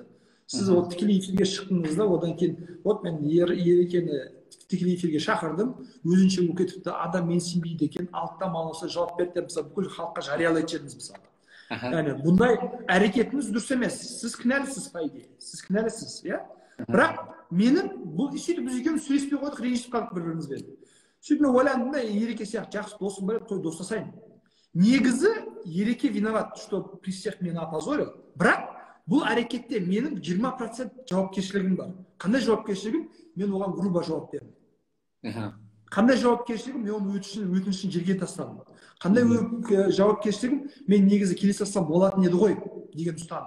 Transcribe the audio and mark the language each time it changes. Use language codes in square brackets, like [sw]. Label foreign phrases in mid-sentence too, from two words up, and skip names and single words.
[kk] Сіз ол тікелей эфирге шықтыңыз да, одан кейін, вот мен ерекені тікелей эфирге шақырдым, өзінше болып кетіпті, адам мен сенбейді екен, алтта маласа жауап берді деп, мысалы, бүкіл халыққа жариялайтын жеріңіз, мысалы. Яғни бұндай әрекетіңіз дұрыс емес, сіз кінәлісіз, [ru] по идее, [kk] сіз кінәлісіз, иә? Бірақ менің бұл сөйтіп біз екеуміз сөйлеспей қойдық, ренжісіп қалдық бір-бірімізбен. Сөйтіп мен ойландым да, ереке сияқты жақсы досым бар еді, той достасайын. [ru] Негізі ереке виноват, что при всех меня опозорил, [kk] бірақ бұл әрекетте менің 20% жауапкершілігім бар. Қандай жауапкершілігім? Мен оған грубо жауап бердім. Қандай жауапкершілігім? Мен оның өтінішін жерге тастадым. Қандай жауапкершілігім? Мен негізі келе салсам болатын еді ғой деген ұстаным.